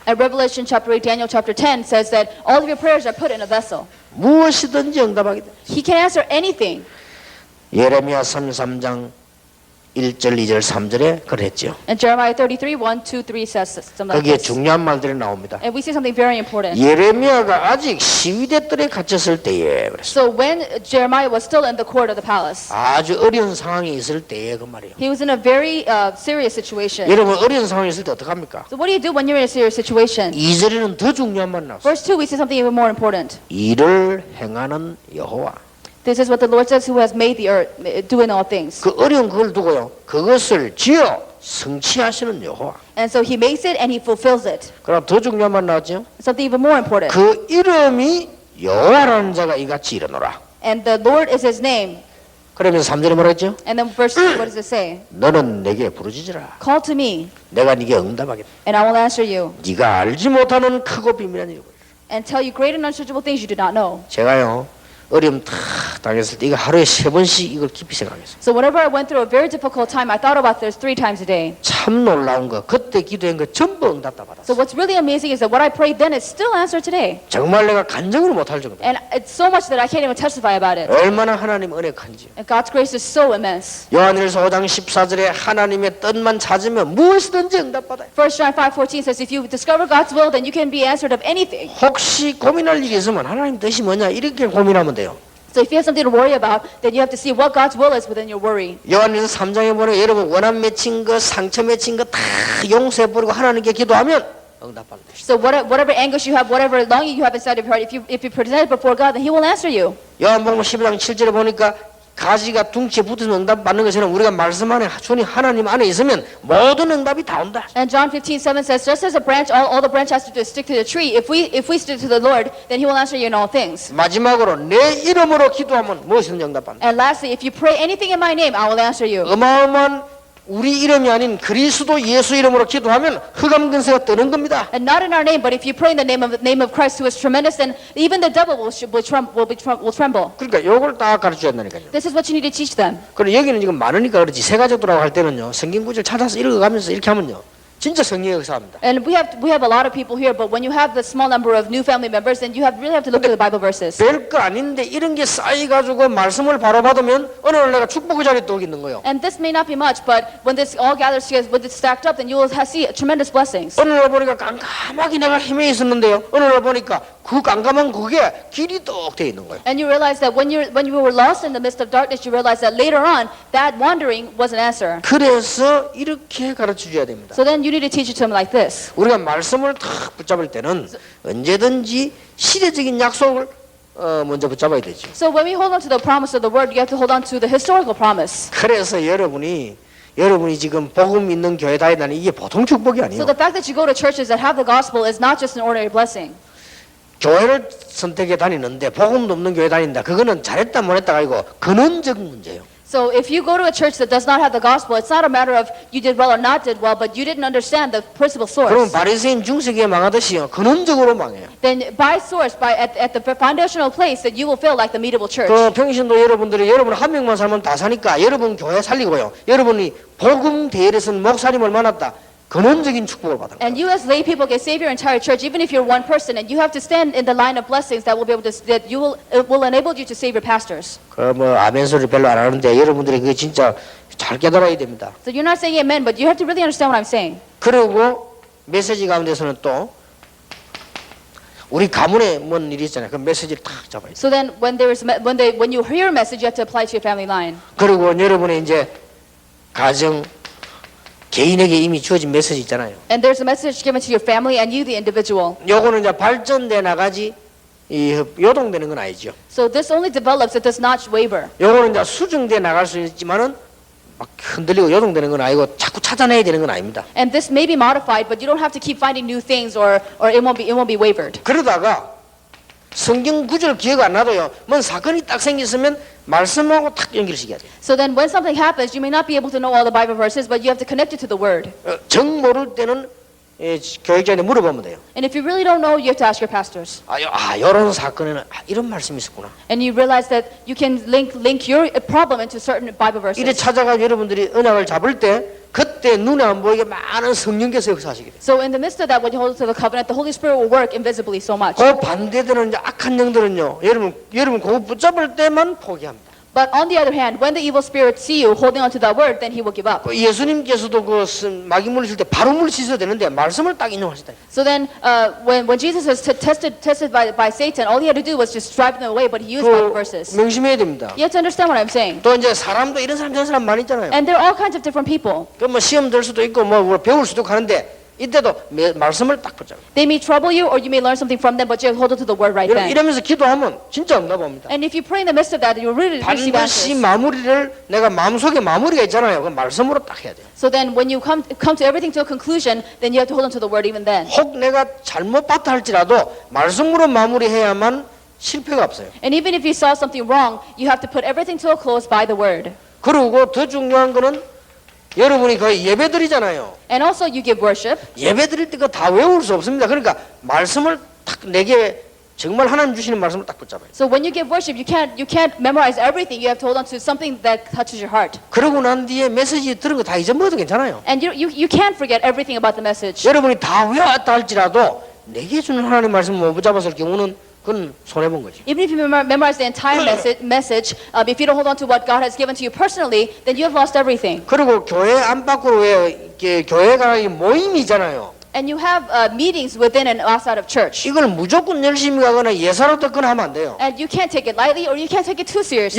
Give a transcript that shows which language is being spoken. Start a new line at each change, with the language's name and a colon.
English: At Revelation chapter 8, Daniel chapter 10 says that all of your prayers are put in a vessel.
Korean: 무엇이든지 응답하게 돼.
English: He can answer anything.
Korean: 예레미야 33장 1절, 2절, 3절에 그랬죠.
English: And Jeremiah 33, 1, 2, 3 says something like
Korean: 거기에
English: this.
Korean: 중요한 말들이 나옵니다.
English: And we see something very important.
Korean: 예레미야가 아직 시위대 뜰에 갇혔을 때에 그랬어.
English: So when Jeremiah was still in the court of the palace,
Korean: 아주 어려운 상황에 있을 때에 그 말이에요.
English: he was in a very serious situation.
Korean: 여러분 어려운 상황에 있을 때 어떡합니까?
English: So what do you do when you're in a serious situation?
Korean: 2절에는 더 중요한 말 나왔어요.
English: Verse 2, we see something even more important.
Korean: 일을 행하는 여호와.
English: This is what the Lord says, who has made the earth, doing all things.
Korean: 그 어려운 그걸 두고요. 그것을 지어 성취하시는 여호와.
English: And so he makes it and he fulfills it.
Korean: 그럼 더 중요한 말 나왔죠?
English: Something even more important.
Korean: 그 이름이 여호와라는 자가 이같이 일어노라.
English: And the Lord is his name.
Korean: 그러면 3절에 뭐라 했죠?
English: And then verse 2, what does it say?
Korean: 너는 내게 부르짖으라.
English: Call to me,
Korean: 내가 네게 응답하겠다.
English: and I will answer you,
Korean: 네가 알지 못하는 크고 비밀한 일을.
English: and tell you great and unsearchable things you do not know.
Korean: 제가요 어려움 다 당했을 때 이거 하루에 3번씩 이걸 깊이 생각했어요.
English: So whenever I went through a very difficult time, I thought about this 3 times a day.
Korean: 참 놀라운 거 그때 기도한 거 전부 응답 다
English: So what's really amazing is that what I prayed then is still answered today.
Korean: 정말 내가 간증을 못할 정도.
English: And it's so much that I can't even testify about it.
Korean: 얼마나 하나님 은혜 큰지.
English: And God's grace is so immense.
Korean: 요한일서 5장 14절에 하나님의 뜻만 찾으면 무엇이든지 응답받아요.
English: 1 John 5:14 says, if you discover God's will, then you can be answered of anything.
Korean: 혹시 고민할 일이 있으면 하나님 뜻이 뭐냐 이렇게 고민하면 돼요.
English: So if you have something to worry about, then you have to see what God's will is within your worry.
Korean: 요한일서 3장에 보면 여러분 원한 맺힌 거 상처 맺힌 거 다 용서해버리고 하나님께 기도하면 응답받는 것이다.
English: So whatever anguish you have, whatever longing you have inside of your heart, if you present it before God, then He will answer you.
Korean: 요한복음 12장 7절에 보니까 가지가 둥치에 붙으면 응답 받는 것처럼 우리가 말씀 안에 손이 하나님 안에 있으면 모든 응답이 다 온다.
English: And John 15:7 says, just as a branch, all the branch has to do is stick to the tree. If we stick to the Lord, then He will answer you in all things.
Korean: 마지막으로 내 이름으로 기도하면 무엇이든 응답받는다.
English: And lastly, if you pray anything in my name, I will answer you.
Korean: 어마어마한 우리 이름이 아닌 그리스도 예수 이름으로 기도하면 흑암 근세가 뜨는 겁니다.
English: And not in our name, but if you pray in the name of Christ, who is tremendous, then even the devil will tremble.
Korean: 그러니까 요걸 딱 가르쳐야 한다니까요.
English: This is what you need to teach them.
Korean: 그리고 여기는 지금 많으니까 그렇지 세 가족들하고 할 때는요 성경 구절 찾아서 읽어가면서 이렇게 하면요 진짜 성령의 역사합니다.
English: And we have a lot of people here, but when you have the small number of new family members, then you really have to look at the Bible verses.
Korean: 별거 아닌데 이런 게 쌓여가지고 말씀을 바로 받으면 어느 날 내가 축복의 자리에 또 있는 거예요.
English: And this may not be much, but when this all gathers together, when it's stacked up, then you will see tremendous blessings.
Korean: 어느 날 보니까 깜깜하게 내가 헤매 있었는데요. 어느 날 보니까 그 깜깜한 그게 길이 떡 돼 있는 거예요.
English: And you realize that when you were lost in the midst of darkness, you realize that later on, that wandering was an answer.
Korean: 그래서 이렇게 가르쳐 줘야 됩니다.
English: So then you need to teach it to them like this.
Korean: 우리가 말씀을 탁 붙잡을 때는 언제든지 시대적인 약속을 먼저 붙잡아야 되죠.
English: So when we hold on to the promise of the word, you have to hold on to the historical promise.
Korean: 그래서 여러분이 지금 복음 있는 교회 다니다니 이게 보통 축복이
English: So
Korean: 아니에요.
English: the fact that you go to churches that have the gospel is not just an ordinary blessing.
Korean: 교회를 선택해 다니는데 복음도 없는 교회 다닌다. 그거는 잘했다 못했다가 아니고 근원적 문제예요.
English: So if you go to a church that does not have the gospel, it's not a matter of you did well or not did well, but you didn't understand the principal
Korean: 그러면
English: source.
Korean: 바리새인 중세기에 망하듯이요. 근원적으로 망해요.
English: Then by source, at the foundational place, that you will feel like the medieval church.
Korean: 그 평신도 여러분들이 여러분 한 명만 살면 다 사니까 여러분 교회 살리고요. 여러분이 복음 대회에서는 목사님을 만났다. 근원적인 축복을 받은 거예요.
English: And you as lay people can save your entire church, even if you're one person, and you have to stand in the line of blessings that will be able to that you will enable you to save your pastors.
Korean: 그 뭐 아멘 소리 별로 안 하는데 여러분들이 그거 진짜 잘 깨달아야 됩니다.
English: So you're not saying amen, but you have to really understand what I'm saying.
Korean: 그리고 메시지 가운데서는 또 우리 가문에 뭔 일이 있잖아요. 그 메시지를 탁 잡아야 돼요.
English: So then when you hear a message, you have to apply it to your family line.
Korean: 그리고 여러분의 이제 가정 개인에게 이미 주어진 메시지 있잖아요.
English: And there's a message given to your family and you, the individual.
Korean: 요거는 이제 발전돼 나가지 이 요동되는 건 아니죠.
English: So this only develops, it does not waver.
Korean: 요거는 이제 수정돼 나갈 수 있지만은 막 흔들리고 요동되는 건 아니고 자꾸 찾아내야 되는 건 아닙니다.
English: And this may be modified, but you don't have to keep finding new things or it won't be wavered.
Korean: 그러다가 성경 구절 기억 안 나도요. 뭔 사건이 딱 생겼으면 말씀하고 탁 연결시켜야 돼요.
English: So then when something happens, you may not be able to know all the Bible verses, but you have to connect it to the Word.
Korean: 정 모를 때는 교육자한테 물어보면 돼요.
English: And if you really don't know, you have to ask your pastors.
Korean: 이런 사건에는 이런 말씀이 있었구나.
English: And you realize that you can link your problem into certain Bible
Korean: 이래
English: verses.
Korean: 찾아가 여러분들이 언약을 잡을 때 그때 눈에 안 보이게 많은 성령께서 역사하시게 돼요.
English: So in the midst of that, when you hold to the covenant, the Holy Spirit will work invisibly so much.
Korean: 그 반대되는 이제 악한 영들은요. 여러분 그거 붙잡을 때만 포기합니다.
English: But on the other hand, when the evil spirits see you holding on to that word, then he will give up.
Korean: 예수님께서도 그 마귀 물리칠 때 바로 물리치셔야 되는데 말씀을 딱 인용하시다.
English: So then, when Jesus was tested by Satan, all he had to do was just drive them away, but he used Bible verses.
Korean: 명심해야 됩니다.
English: You have to understand what I'm saying.
Korean: 또 이제 사람도 이런 사람 저런 사람 많이 있잖아요.
English: And there are all kinds of different people.
Korean: 그 뭐 시험 들 수도 있고 뭐 배울 수도 있고 하는데 이때도 말씀을 딱 붙잡아요.
English: They may trouble you, or you may learn something from them, but you have to hold on to the word right then.
Korean: 이러면서 기도하면 진짜 응답합니다.
English: And if you pray in the midst of that, you'll really receive
Korean: 반드시 마무리를 내가 마음속에 마무리가 있잖아요. 그 말씀으로 딱 해야 돼요.
English: So then, when you come to everything to a conclusion, then you have to hold on to the word even then.
Korean: 혹 내가 잘못 봤다 할지라도 말씀으로 마무리해야만 실패가 없어요.
English: And even if you saw something wrong, you have to put everything to a close by the word.
Korean: 그리고 더 중요한 거는 여러분이 거의 예배 드리잖아요.
English: And also, you give worship.
Korean: 예배 드릴 때 그 다 외울 수 없습니다. 그러니까 말씀을 딱 내게 정말 하나님 주시는 말씀을 딱 붙잡아요.
English: So when you give worship, you can't memorize everything. You have to hold on to something that touches your heart.
Korean: 그러고 난 뒤에 메시지 들은 거 다 잊어먹어도 괜찮아요.
English: And you can't forget everything about the message.
Korean: 여러분이 다 외웠다 할지라도 내게 주는 하나님 말씀을 못 붙잡았을 경우는 그건 손해본 거지.
English: Even if you memorize the entire message, if you don't hold on to what God has given to you personally, then you have lost everything.
Korean: 그리고 교회 안팎으로 왜 교회가 모임이잖아요.
English: And you have meetings within and outside of church.
Korean: 이걸 무조건 열심히 가거나 예사로 듣거나 하면 안 돼요.
English: And you can't take it lightly, or you can't take it too seriously.